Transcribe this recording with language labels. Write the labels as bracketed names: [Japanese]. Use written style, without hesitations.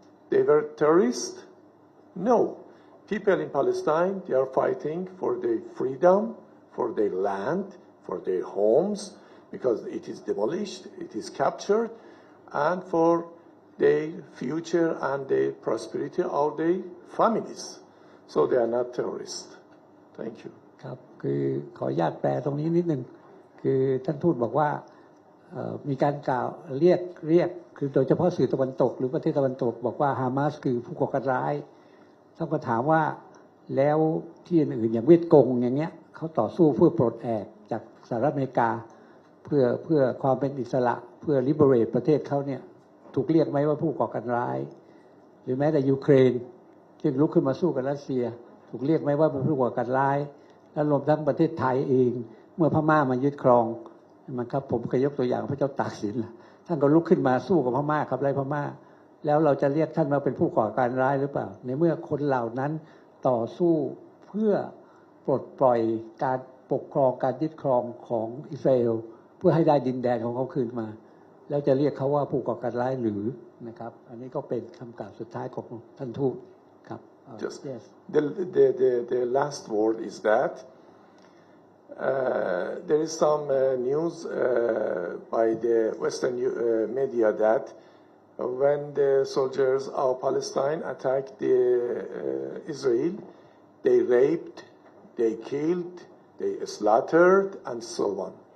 [English] They were terrorists? No. People in Palestine, they are fighting for their freedom, for their land, for their homes, because it is demolished, it is captured, and for their future and their prosperity of their families. So they are not terrorists. Thank you. [Thai] ครับคือขออนุญาตแปลตรงนี้นิดนึงคือท่านทูตบอกว่ามีการกล่าวเรียกคือโดยเฉพาะสื่อตะวันตกหรือประเทศตะวันตกบอกว่าฮามาสคือผู้ก่อการร้ายท่านก็ถามว่าแล้วที่อื่นๆอย่างเวียดกงอย่างเงี้ยเขาต่อสู้เพื่อปลดแอกจากสหรัฐอเมริกาเพื่อความเป็นอิสระเพื่อ liberate ประเทศเขาเนี่ยถูกเรียกไหมว่าผู้ก่อการร้าย หรือแม้แต่ยูเครนที่ลุกขึ้นมาสู้กับรัสเซียถูกเรียกไหมว่าเป็นผู้ก่อการร้ายและรวมทั้งประเทศไทยเองเมื่อพม่ามายึดครอง มันครับผมเคยยกตัวอย่างพระเจ้าตากสินท่านก็ลุกขึ้นมาสู้กับพม่าครับไล่พม่าแล้วเราจะเรียกท่านมาเป็นผู้ก่อการร้ายหรือเปล่าในเมื่อคนเหล่านั้นต่อสู้เพื่อปลดปล่อยการปกครองการยึดครองของอิสราเอลเพื่อให้ได้ดินแดนของเขาคืนมาแล้วจะเรียกเขาว่าผู้ก่อการร้ายหรือนะครับอันนี้ก็เป็นคำกล่าวสุดท้ายของท่านทูตครับ [English] Just yes. the last word is that there is some news by the Western media that when the soldiers of Palestine attacked Israel, they raped, they killed, they slaughtered, and so on.